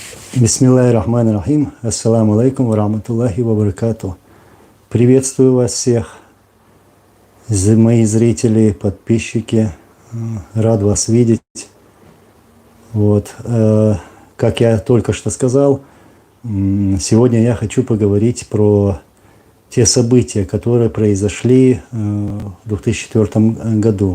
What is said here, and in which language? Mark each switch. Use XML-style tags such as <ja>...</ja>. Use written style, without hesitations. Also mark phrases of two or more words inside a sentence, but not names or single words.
<ar>بسم الله الرحمن الرحيم. السلام عليكم ورحمة الله وبركاته.</ar> <ru>Приветствую вас всех, мои зрители, подписчики. Рад вас видеть. Вот. Как я только что сказал, сегодня я хочу поговорить про те события, которые произошли в 2004 году.</ru>